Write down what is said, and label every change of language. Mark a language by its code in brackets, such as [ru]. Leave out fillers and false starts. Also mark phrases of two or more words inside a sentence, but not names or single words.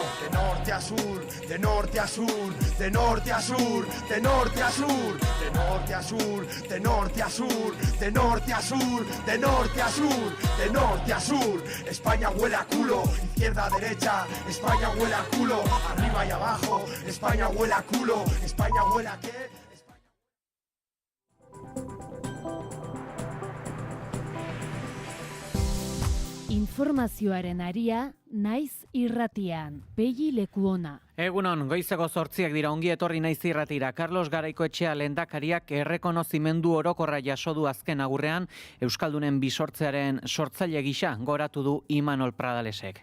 [es] De norte a sur, de norte a sur, de norte a sur, de norte a sur, de norte a sur, de norte a sur, de norte a sur, de norte a sur, de norte a sur. España huele a culo, izquierda a derecha, España huele a culo, arriba y abajo, España huele a culo, España huele a qué? [eu] Informazioaren aria, naiz irratian, Pegi Lekuona. Egunon, goizeko 8 dira, ongi etorri naiz irratira. Carlos Garaikoetxea lehendakariak errekonozimendu orokorra jaso du azken agurrean, Euskaldunen bisortzearen sortzaile gisa goratu du Imanol Pradalesek.